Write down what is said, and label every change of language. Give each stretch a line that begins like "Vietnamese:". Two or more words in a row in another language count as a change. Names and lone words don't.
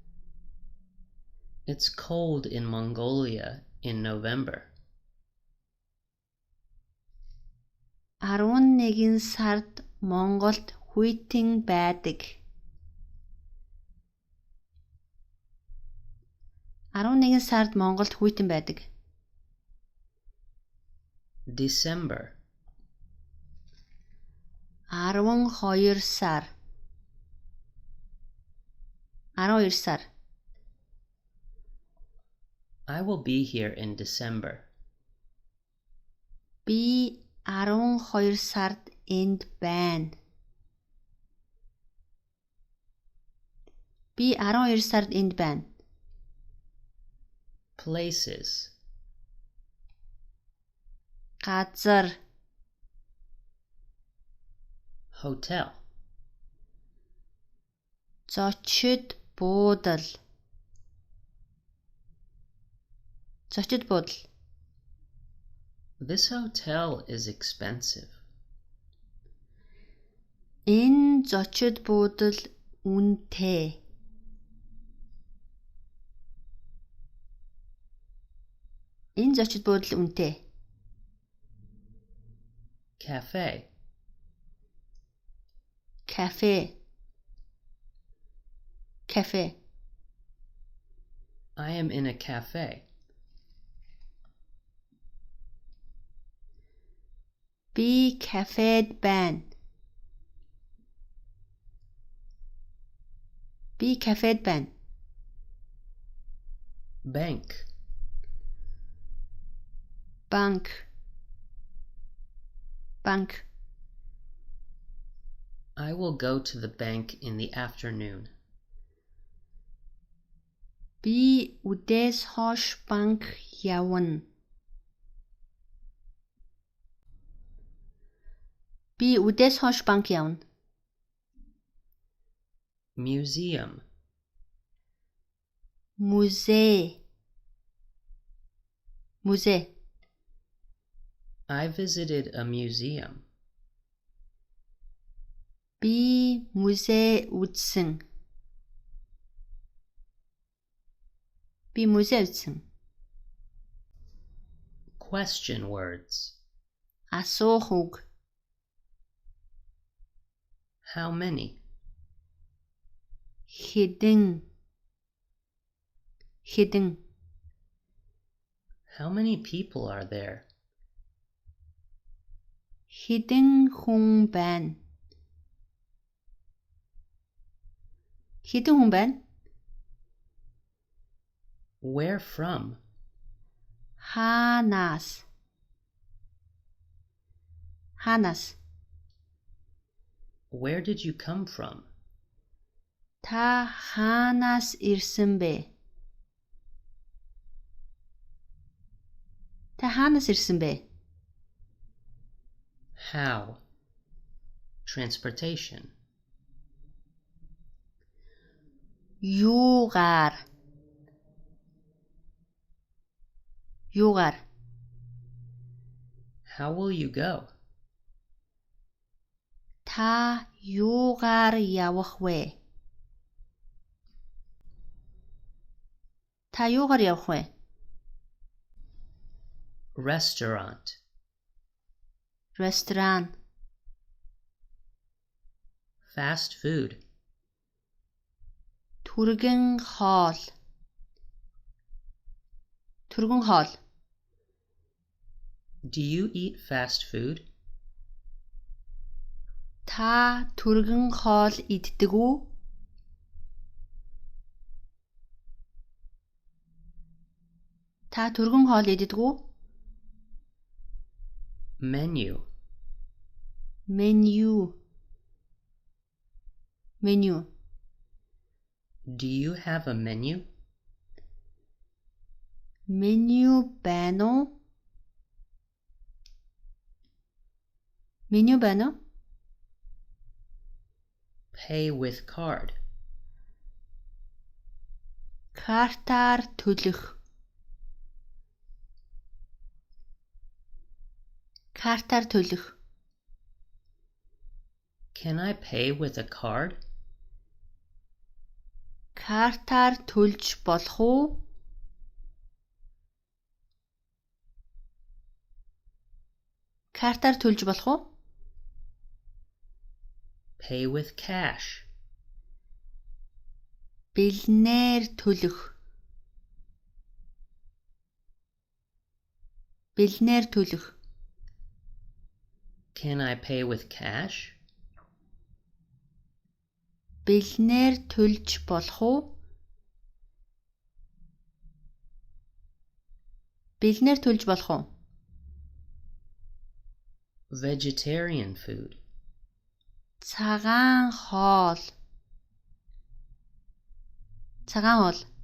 English: It's cold in Mongolia in November.
Mongolian: 11 сард Монголд хүйтэн байдаг. 11 сард Монголд хүйтэн байдаг.
English: December.
Mongolian: 12 сар. 12 сар.
English: I will be here in December.
Mongolian: Би 12 сард энд байна. Би 12 сард энд байна.
English: Places.
Mongolian: Газар.
English: Hotel.
Mongolian: Зочид буудал. Зочид буудал.
English: This hotel is expensive.
Mongolian: Энэ зочид буудал үнэтэй. Энэ зочид буудал үнэтэй.
English: Cafe.
Mongolian: Кафе. Кафе.
English: I am in a cafe.
Mongolian: Би кафед байна. Би кафед байна.
English: Bank.
Mongolian: Банк. Банк.
English: I will go to the bank in the afternoon.
Mongolian: Би үдээс хойш банк явна. Би үдээс хойш банк явна.
English: Museum.
Mongolian: Музей. Музей.
English: I visited a museum.
Mongolian: Би музей үзсэн. Би музей үзсэн.
English: Question words.
Mongolian: Асуух үг.
English: How many?
Mongolian: Хэдэн. Хэдэн.
English: How many people are there?
Mongolian: Хэдэн хүн байна? Хэдэн хүн байна?
English: Where from?
Mongolian: Хаанаас? Хаанаас?
English: Where did you come from?
Mongolian: Та хаанаас ирсэн бэ? Та хаанаас ирсэн бэ?
English: How? Transportation.
Mongolian: Юугаар? Юугаар?
English: How will you go?
Mongolian: Та юугаар явах вэ? Та юугаар явах вэ?
English: Restaurant.
Mongolian: Ресторан.
English: Fast food.
Mongolian: Түргэн хоол. Түргэн хоол.
English: Do you eat fast food?
Mongolian: Та түргэн хоол иддэг үү? Та түргэн хоол иддэг үү?
English: Menu.
Mongolian: Menu. Menu.
English: Do you have a menu?
Mongolian: Menu байна уу? Menu байна уу?
English: Pay with card.
Mongolian: Картаар төлөх. Картаар төлөх.
English: Can I pay with a card?
Mongolian: Картаар төлж болох уу? Картаар төлж болох уу?
English: Pay with cash.
Mongolian: Бэлнээр төлөх. Бэлнээр төлөх.
English: Can I pay with cash?
Mongolian: Бэлнээр төлж болох уу? Бэлнээр төлж болох уу?
English: Vegetarian food.
Mongolian: Цагаан хоол. Цагаан хоол.